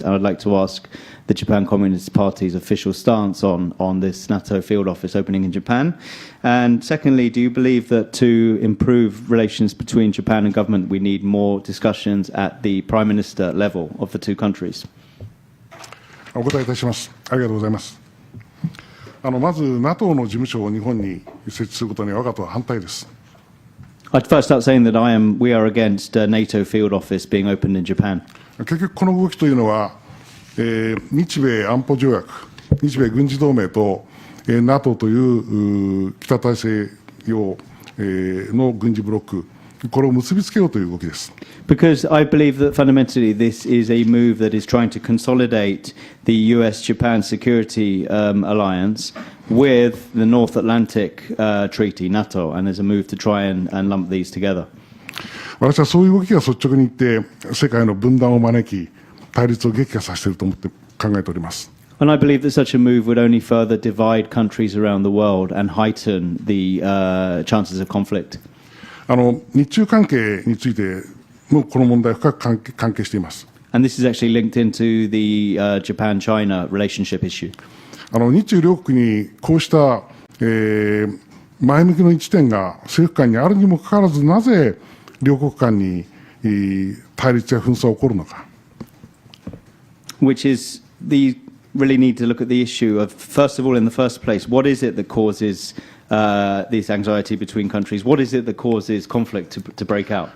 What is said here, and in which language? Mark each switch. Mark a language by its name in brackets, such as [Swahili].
[English] And I'd like to ask the Japan Communist Party's official stance on this NATO field office opening in Japan. And secondly, do you believe that to improve relations between Japan and government, we need more discussions at the Prime Minister level of the two countries? [Japanese] お答えいたします。ありがとうございます。まず NATO の事務所を日本に設置することに我が党は反対です。 [English] I'd first start saying that we are against a NATO field office being opened in Japan. [Japanese] 結局この動きというのは、日米安保条約、日米軍事同盟と、NATO という北大西洋、の軍事ブロック、これを結びつけようという動きです。 [English] Because I believe that fundamentally this is a move that is trying to consolidate the US-Japan security alliance with the North Atlantic Treaty, NATO, and there's a move to try and lump these together. [Japanese] 私はそういう動きが率直に言って世界の分断を招き対立を激化させていると思って考えております。 [English] And I believe that such a move would only further divide countries around the world and heighten the chances of conflict. [Japanese] 日中関係についてもこの問題は深く関係しています。 [English] And this is actually linked into the Japan-China relationship issue. [Japanese] 日中両国にこうした、前向きの一点が政府間にあるにもかかわらず、なぜ両国間に対立や紛争が起こるのか。 [English] Which is really need to look at the issue of, first of all, in the first place, what is it that causes this anxiety between countries? What is it that causes conflict to break out?